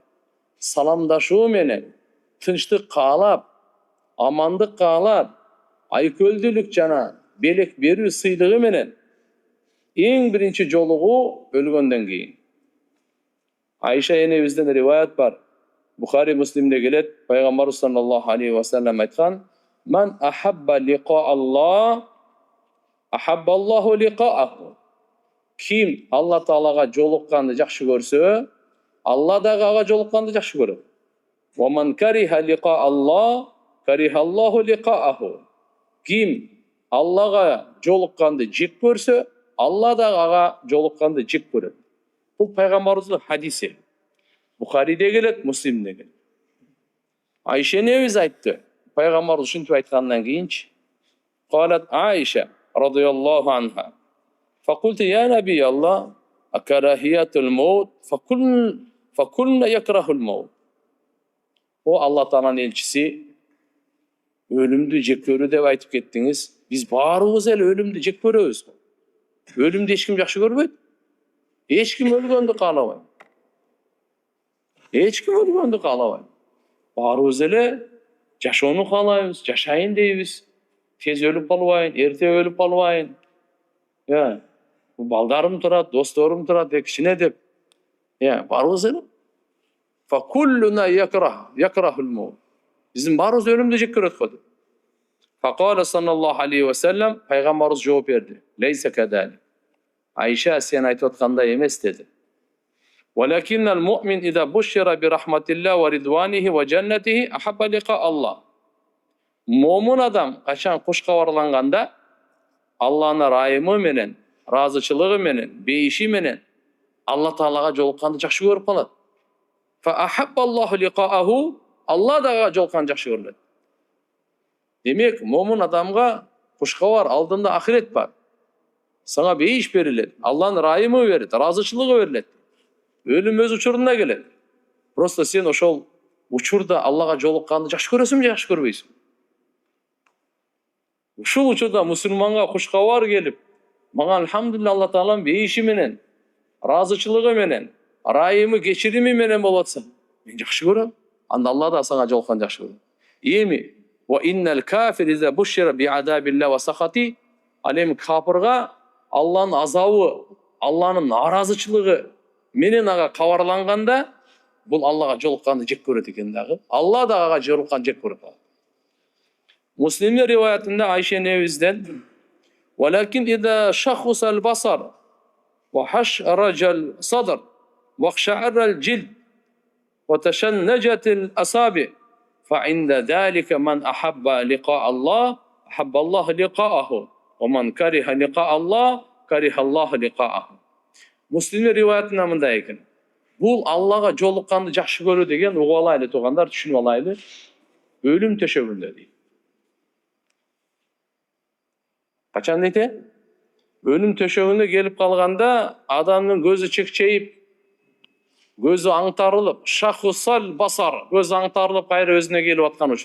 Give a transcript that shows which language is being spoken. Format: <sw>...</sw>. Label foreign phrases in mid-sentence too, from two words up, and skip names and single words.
<ky>Саламдашуу менен, тынчтык каалап, амандык каалап, айкөлдүүлүк жана белек берүү сыйлыгы менен эң биринчи жолугуу өлгөндөн кийин. Айша энебизден риваят бар. Бухари Муслимде келет, пайгамбар</ky> <ar>صلى الله عليه وسلم</ar> <ky>айткан:</ky> <ar>"من أحب لقاء الله أحب الله لقاءه."</ar> <ky>Ким Алла Таалага жолукканды жакшы көрсө, Алла дагы ага жолукканды жакшы көрөт.</ky> <ar>"ومن كره لقاء الله كره الله لقاءه."</ar> <ky>Ким Аллага жолукканды жек көрсө, Алла дагы ага жолукканды жек көрөт. Бул пайгамбарыбыздын хадиси. Бухариде келет, Муслимде келет. Айша энебиз айтты. Пайгамбар ушинтип айткандан кийинчи,</ky> <ar>"قالت عائشة رضي الله عنها. فقلت يا نبي الله أكراهية الموت فكلنا نكره الموت."</ar> <ky>О Алла Тааланын элчиси, өлүмдү жек көрүү деп айтып кеттиңиз. Биз баарыбыз эле өлүмдү жек көрөбүз. Өлүмдү эч ким жакшы көрбөйт. Эч ким өлгөндү каалабайт. Эч ким өлгөндү каалабайт. Баарыбыз эле жашоону каалайбыз, жашайын дейбиз. Тез өлүп калбайын, эрте өлүп калбайын. Балдарым турат, досторум турат, кичине деп. Баарыбыз эле.</ky> <ar>فكلنا نكره الموت.</ar> <ky>Биздин баарыбыз өлүмдү жек көрөт го.</ky> <ar>فقال صلى الله عليه وسلم,</ar> <ky>пайгамбарыбыз жооп берди.</ky> <ar>ليس كذلك.</ar> <ky>Айша, сен айтып аткандай эмес деди.</ky> <ar>ولكن المؤمن إذا بشر برحمة الله ورضوانه وجنته أحب لقاء الله.</ar> <ky>Момун адам качан куш кабарланганда Алланын райымы менен, разычылыгы менен, бейиши менен Алла Таалага жолукканды жакшы көрүп калат.</ky> <ar>فأحب الله لقاءه,</ar> <ky>Алла дагы жолукканды жакшы көрөт. Демек, момун адамга кушкабар алдында ахирет бар. Саңа бейиш берилет, Алланын райымы берилет, разычылыгы берилет. Өлүм өз учурунда келет. Просто сен ошол учурда Аллага жолукканды жакшы көрөсүңбү же жакшы көрбөйсүң? Ушул учурда мусулманга кушкабар келип, мага алхамдулилlah Алла Тааланын бейиши менен, разычылыгы менен, райымы, кечирими менен болуп атса, мен жакшы көрөм. Анда Алла да сага жолукканды жакшы көрөт.</ky> <ar>Эми وإن الكافر إذا بشر بعذاب الله وسخطه,</ar> <ky>алем капырга Алланын азабы, Алланын наразычылыгы менен ага кабарланганда, бул Аллага жолукканды жек көрөт экен дагы. Алла да ага жолукканды жек көрөт. Муслимдин риваятында Айша энебизден:</ky> <ar>"ولكن إذا شخص البصر وحشرج الصدر واقشعر الجلد وتشنجت الأصابع فعند ذلك من أحب لقاء الله أحب الله لقاءه ومن كره لقاء الله كره الله لقاءه."</ar> <ky>Муслимдин риваятында мындай экен. Бул Аллага жолукканды жакшы көрүү деген, угуп алайлы туугандар, түшүнүп алайлы. Өлүм төшөгүндө дейт. Качан дейт? Өлүм төшөгүнө келип калганда, адамдын көзү чекчейип, көзү аңтарылып,</ky> <ar>شخص البصر,</ar> <ky>көзү аңтарылып кайра өзүнө келип аткан учур.</ky>